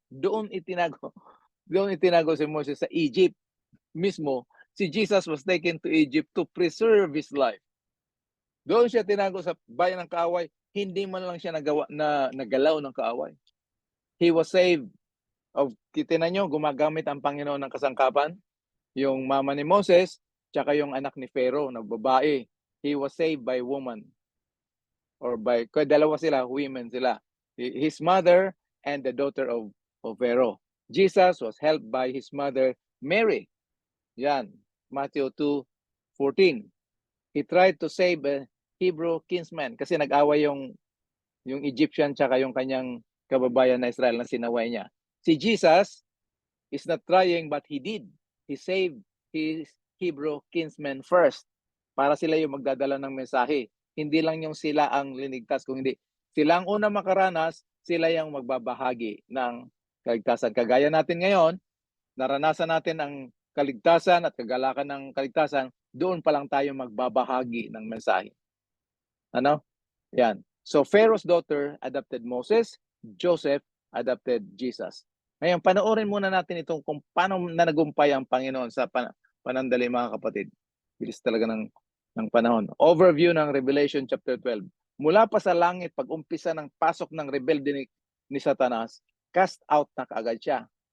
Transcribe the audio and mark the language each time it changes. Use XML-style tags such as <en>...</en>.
<tl>Doon itinago si Moses sa Egypt mismo.</tl> <en>Si Jesus was taken to Egypt to preserve his life.</en> <tl>Doon siya tinago sa bayan ng kaaway, hindi man lang siya nagalaw ng kaaway.</tl> <en>He was saved of,</en> <tl>tinan nyo, gumagamit ang Panginoon ng kasangkapan. Yung mama ni Moses, tsaka yung anak ni Pharaoh na babae.</tl> <en>He was saved by woman.</en> <tl>Or dalawa sila,</tl> <en>women sila. His mother and the daughter of Pharaoh. Jesus was helped by his mother, Mary.</en> <tl>Yan, Matthew 2:14.</tl> <en>He tried to save a Hebrew kinsman</en> <tl>kasi nag-away yung Egyptian tsaka yung kanyang kababayan na Israel na sinaway niya.</tl> <en>Si Jesus is not trying but he did. He saved his Hebrew kinsmen first</en> <tl>para sila yung magdadala ng mensahe. Hindi lang yung sila ang linigtas, kung hindi sila ang una makaranas, sila yung magbabahagi ng kaligtasan. Kagaya natin ngayon, naranasan natin ang kaligtasan at kagalakan ng kaligtasan, doon pa lang tayo magbabahagi ng mensahe. Ano? Yan.</tl> <en>So Pharaoh's daughter adopted Moses, Joseph adopted Jesus.</en> <tl>Ngayon, panoorin muna natin itong kung paano nagumpay ang Panginoon sa panandali mga kapatid. Bilis talaga ng panahon. Overview ng Revelation chapter 12. Mula pa sa langit, pag-umpisa ng pasok ng rebelde ni Satanas, cast out na kaagad siya.</tl>